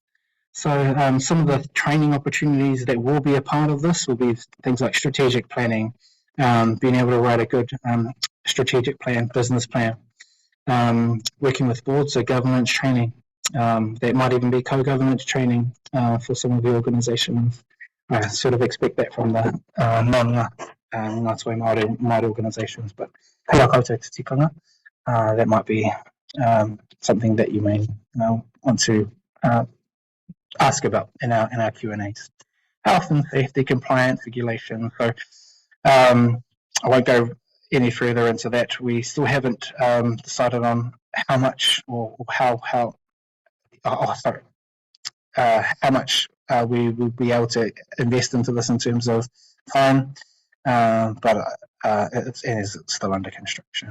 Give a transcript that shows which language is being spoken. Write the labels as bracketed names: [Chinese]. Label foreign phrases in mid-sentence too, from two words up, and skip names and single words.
[English] So some of the training opportunities that will be a part of this will be things like strategic planning, being able to write a good strategic plan, business plan, working with boards, so governance training. That might even be co-governance training for some of the organisations. I sort of expect that from the non-Ngāti Māori organisations, but [Māori] hea koutou te tikanga, [English] that might be something that you may want to ask about in our Q&As. Health and safety, compliance, regulation. So I won't go any further into that. We still haven't decided on how much or how much we will be able to invest into this in terms of time, but it is still under construction.